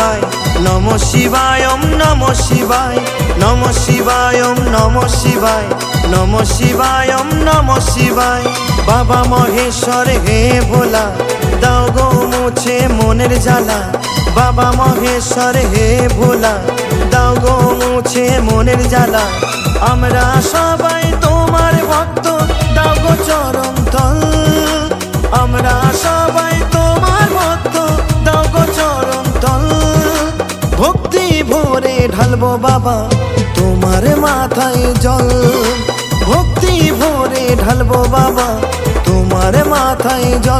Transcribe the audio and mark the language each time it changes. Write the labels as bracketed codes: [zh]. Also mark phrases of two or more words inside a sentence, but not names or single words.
[sa] নমঃ শিবায় ওম নমঃ শিবায় নমঃ শিবায় ওম নমঃ শিবায় নমঃ শিবায় ওম নমঃ শিবায়। [bn] বাবা মহেশ্বর হে ভোলা, দাও গো মুছে মনের জ্বালা। বাবা মহেশ্বর হে ভোলা, দাও গো মুছে মনের জ্বালা। আমরা সবাই তোমার ভক্ত, দাও গো চরণ তল। আমরা সবাই তোমার ভক্ত, দাও গো চরণ তল। ভক্তি ভরে ঢালবো বাবা তোমার মাথায় জল। ভক্তি ভরে ঢালবো বাবা তোমার মাথায় জল।